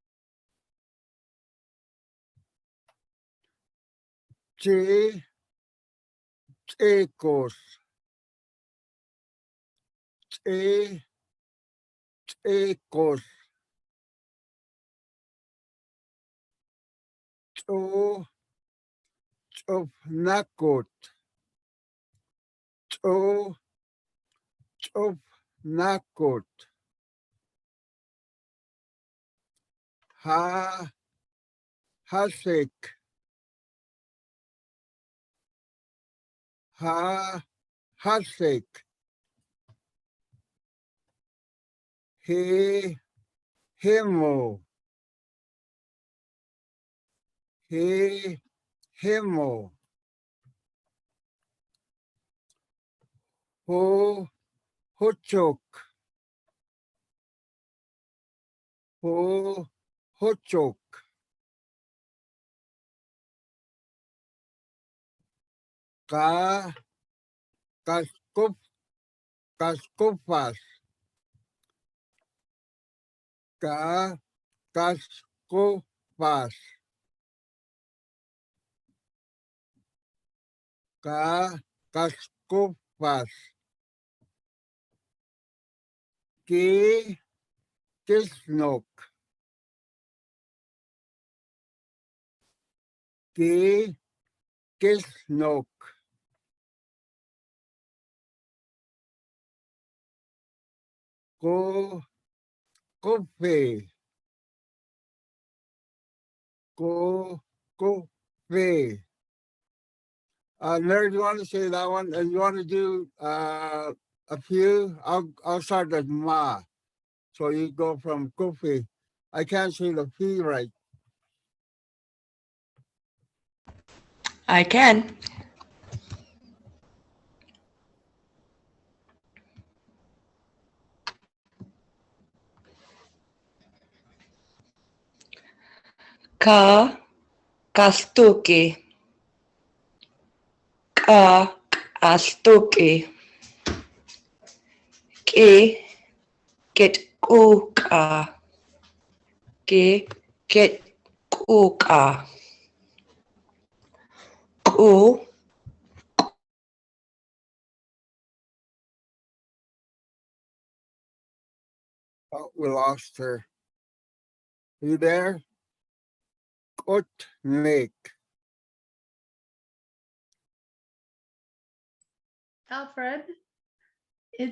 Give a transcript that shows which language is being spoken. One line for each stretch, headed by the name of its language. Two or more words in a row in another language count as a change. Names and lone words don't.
Choctaw: chi, chikos, chi, chikos, cho, chopnakot, cho, chopnakot, ha, hasik, ha, hasik, he, himo, he, himo, ho, hochok, ho, hochok, ka, kaskop, kaskopas, ka, kaskopas, ka, kaskopas, ki, kisnok, ki, kisnok, ko, kope, ko, kope.
English: Mary, do you want to say that one? And you want to do a few? I'll start with ma. So you go from kope. I can't say the P right. I can.
Choctaw: Ka kastuki. Ka kastuki. Ki kit kuka. Ki kit kuka. Ku
English: Oh, we lost her. Are you there?
Choctaw: Kot make.
English: Alfred, it's